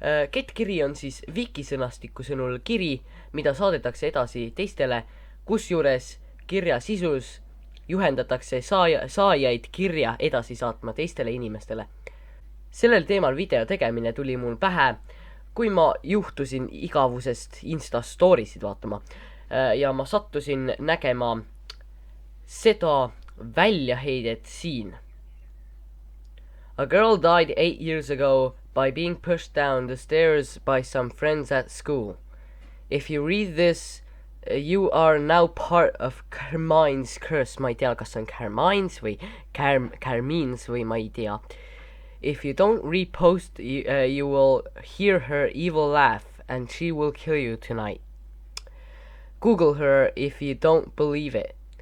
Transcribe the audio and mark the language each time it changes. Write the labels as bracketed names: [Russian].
[Estonian] Kettkiri on siis Wikisõnastiku sõnul kiri, mida saadetakse edasi teistele, kusjuures kirja sisus juhendatakse saajaid kirja edasi saatma teistele inimestele. Sellel teemal video tegemine tuli mul pähe, kui ma juhtusin igavusest Insta storisid vaatama ja ma sattusin nägema seda väljaheidet siin. [English] A girl died 8 years ago by being pushed down the stairs by some friends at school. If you read this, you are now part of Carmine's curse. [Estonian] Ma ei tea, kas on Carmine's või Carmine's või ma ei tea. [English] If you don't repost, you will hear her evil laugh and she will kill you tonight. Google her if you don't believe it.